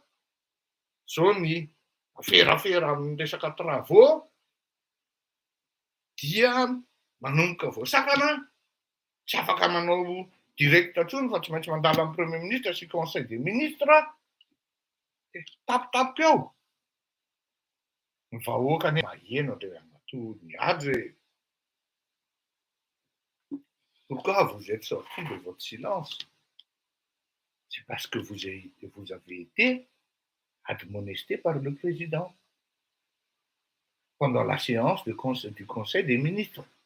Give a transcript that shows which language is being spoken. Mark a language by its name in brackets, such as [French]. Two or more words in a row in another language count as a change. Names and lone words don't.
[Malagasy] Zao ny aferafera amin'ny resaka travaux dia manomboka voasakana. Tsy afaka manao direct tsony fa tsy maintsy mandala amin'ny [French] premier ministre [Malagasy] sy [French] conseil des ministres. [Malagasy] Tapitapoka eo. Ny vahoaka ny maheno ndray amatoa ny ady. [French] Pourquoi vous êtes sorti de votre silence? C'est parce que vous avez été admonesté par le président pendant la séance du Conseil des ministres.